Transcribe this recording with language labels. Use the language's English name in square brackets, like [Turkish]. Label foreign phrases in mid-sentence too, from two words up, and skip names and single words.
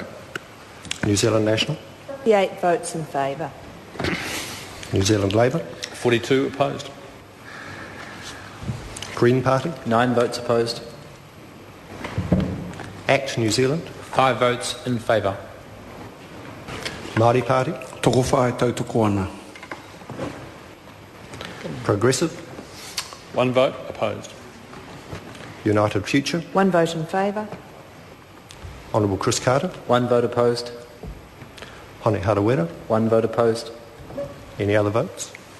[English] New Zealand National. 58 votes in favour. New Zealand Labour. 42 opposed. Green Party. 9 votes opposed. ACT New Zealand. 5 votes in favour. Māori Party. [Māori] Toko whae tau toko ana. [English] Progressive. 1 vote opposed. United Future. 1 vote in favour. Honourable Chris Carter. 1 vote opposed. Hone Harawira. 1 vote opposed. Any other votes?